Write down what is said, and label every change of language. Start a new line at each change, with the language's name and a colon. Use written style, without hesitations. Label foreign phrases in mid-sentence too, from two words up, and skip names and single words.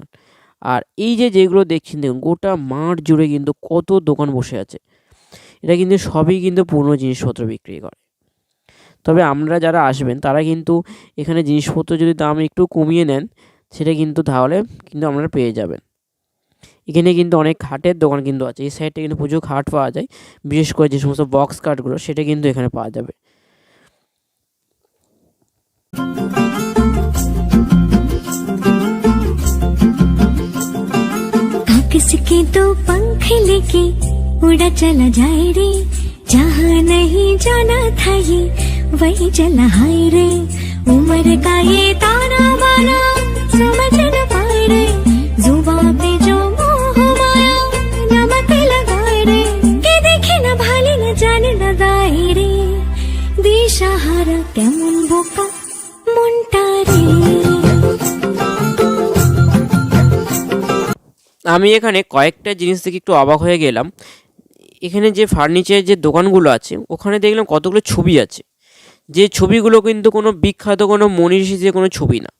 Bangla: আর এই যে যেগুলো দেখছেন দেখুন, গোটা মাঠ জুড়ে কিন্তু কত দোকান বসে আছে, এটা কিন্তু সবই কিন্তু পুরনো জিনিসপত্র বিক্রি করে। তবে আমরা যারা আসবেন তারা কিন্তু এখানে জিনিসপত্র যদি দাম একটু কমিয়ে নেন সেটা কিন্তু তাহলে কিন্তু আপনারা পেয়ে যাবেন। এখানে কিন্তু অনেক খাটের দোকান কিন্তু আছে, এই সাইডটা কিন্তু প্রচুর খাট পাওয়া যায়, বিশেষ করে যে সমস্ত বক্স খাটগুলো সেটা কিন্তু এখানে পাওয়া যাবে।
Hindi: किसके तो पंख लेके उड़ा चला जाए रे, जहाँ नहीं जाना था ये वही चला हाय रे। उम्र का ये ताना बाना समझ न पाए रे, जुबां पे जो मोह माया नमक लगाए रे, के देखे न भाले न जाने न दाए रे,
Bangla: দিশাহারা কেমন বোকা মনটা রে। আমি এখানে কয়েকটা জিনিস থেকে একটু অবাক হয়ে গেলাম। এখানে যে ফার্নিচারের যে দোকানগুলো আছে ওখানে দেখলাম কতগুলো ছবি আছে, যে ছবিগুলো কিন্তু কোনো বিখ্যাত কোনো মনীষীদের কোনো ছবি না।